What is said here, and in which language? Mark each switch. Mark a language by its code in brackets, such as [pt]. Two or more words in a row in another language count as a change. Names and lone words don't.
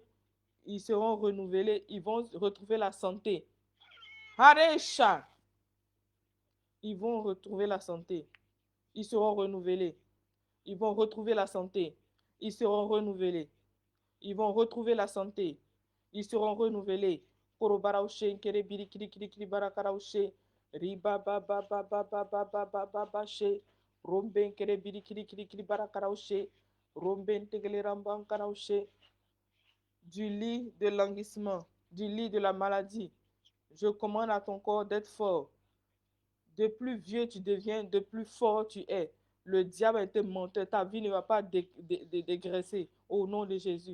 [fr] Ils vont retrouver la santé. Haresha! Ils vont retrouver la santé. Ils seront renouvelés. Ils vont retrouver la santé. Ils seront renouvelés. Ils vont retrouver la santé. Ils seront renouvelés. Korobaraushe, nkere biri kiri kiri kiri barakaraushe. Riba ba ba ba ba ba ba ba ba ba ba she. Rombe nkere biri kiri kiri kiri barakaraushe. Rombe ntegele ramban karaushe. Du lit de languissement, du lit de la maladie. Je commande à ton corps d'être fort. De plus vieux tu deviens, de plus fort tu es. Le diable est un menteur. Ta vie ne va pas dégraisser au nom de Jésus.